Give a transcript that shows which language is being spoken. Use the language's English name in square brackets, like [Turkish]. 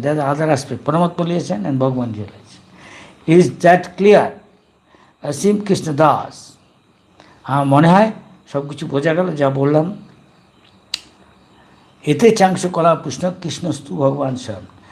[English] There are other aspects, Paramatma realization and Bhagavan realization. Is that clear? [Bangla] অসীম কৃষ্ণ দাস, আমার মনে হয় সব কিছু বোঝা গেল যা বললাম। [Sanskrit] एते चांक्ष कला कृष्ण कृष्णस्तु भगवान स्वयं।